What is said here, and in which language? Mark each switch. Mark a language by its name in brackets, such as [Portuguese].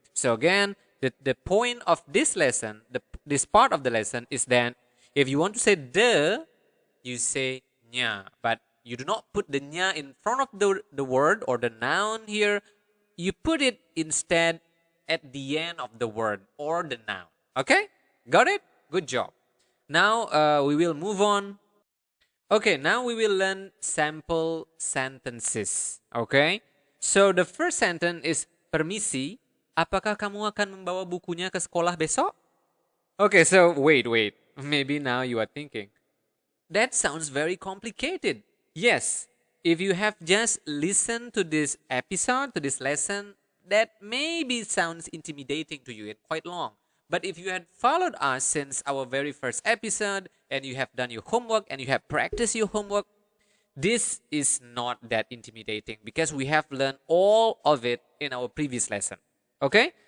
[English] So again, the point of this lesson, this part of the lesson is that if you want to say the, you say nya, but you do not put the nya in front of the word or the noun here. You put it instead at the end of the word or the noun. Okay, got it? Good job. Now we will move on. Okay, now we will learn sample sentences. Okay, so the first sentence is permisi. [Indonesian] Apakah kamu akan membawa bukunya ke sekolah besok? [English] Okay, so wait. Maybe now you are thinking, that sounds very complicated. Yes, if you have just listened to this episode, to this lesson, that maybe sounds intimidating to you. It's quite long. But if you had followed us since our very first episode and you have done your homework and you have practiced your homework, this is not that intimidating because we have learned all of it in our previous lesson. Okay?